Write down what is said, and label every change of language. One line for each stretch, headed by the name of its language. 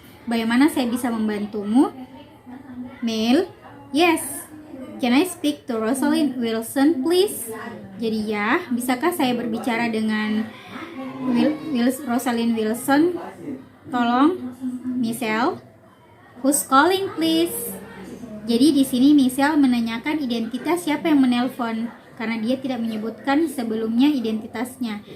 Indonesian: Bagaimana saya bisa membantumu?
English: Mail, yes. Can I speak to Rosalind Wilson please?
Indonesian: Jadi ya, bisakah saya berbicara dengan Rosalind Wilson? Tolong,
English: Michelle. Who's calling please?
Indonesian: Jadi di sini Michelle menanyakan identitas siapa yang menelpon karena dia tidak menyebutkan sebelumnya identitasnya.